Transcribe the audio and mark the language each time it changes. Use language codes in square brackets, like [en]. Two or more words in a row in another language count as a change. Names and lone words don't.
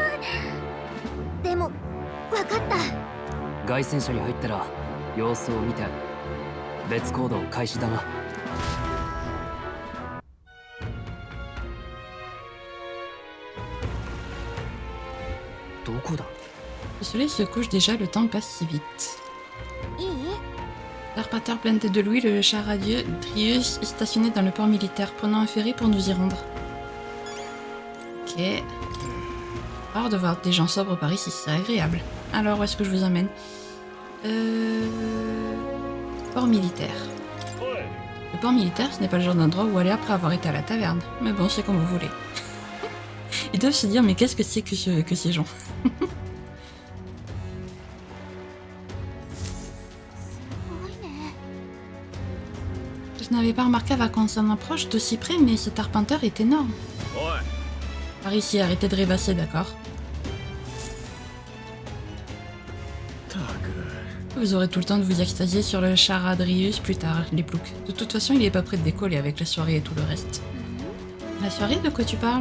[ja] でも分かった。凱旋者に入ったら様子を見て別行動開始だな。どこだ？ [fr] Le soleil se couche déjà, le temps passe si vite. [ja] いい？ [fr] L'arpateur planté de Louis, le char radieux Drius est stationné dans le port militaire. Prenons un ferry pour nous y rendre. Ok. Rare de voir des gens sobres par ici, c'est agréable. Alors, où est-ce que je vous emmène? Port militaire. Le port militaire, ce n'est pas le genre d'endroit où aller après avoir été à la taverne. Mais bon, c'est comme vous voulez. Ils doivent se dire, mais qu'est-ce que c'est que ces gens? [ja] すごいね。 [fr] Je n'avais pas remarqué avant qu'on s'en approche d'aussi près, mais cet arpenteur est énorme. Ouais. Par ici, arrêtez de rêvasser, d'accord? Vous aurez tout le temps de vous extasier sur le Charadrius plus tard, les ploucs. De toute façon, il est pas prêt de décoller avec la soirée et tout le reste. La soirée, de quoi tu parles?